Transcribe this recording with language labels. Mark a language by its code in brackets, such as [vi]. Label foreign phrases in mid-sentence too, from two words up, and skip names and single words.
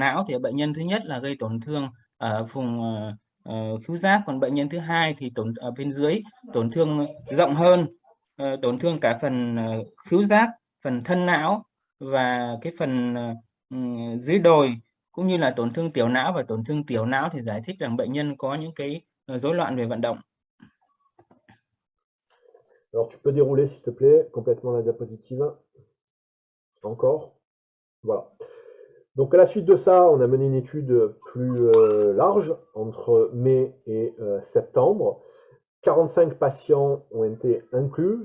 [vi] Thì bệnh nhân thứ nhất là gây tổn thương ở vùng khứu giác, còn bệnh nhân thứ hai thì ở bên dưới tổn thương rộng hơn, tổn thương cả phần khứu giác, phần thân não và cái phần dưới đồi, cũng như là tổn thương tiểu não, và tổn thương tiểu não thì giải thích rằng bệnh nhân có những cái rối loạn về vận động. [fr] Alors tu peux dérouler s'il te plaît complètement la diapositive. Encore. Voilà. Donc à la suite de ça, on a mené une étude plus large entre mai et septembre. 45 patients ont été inclus.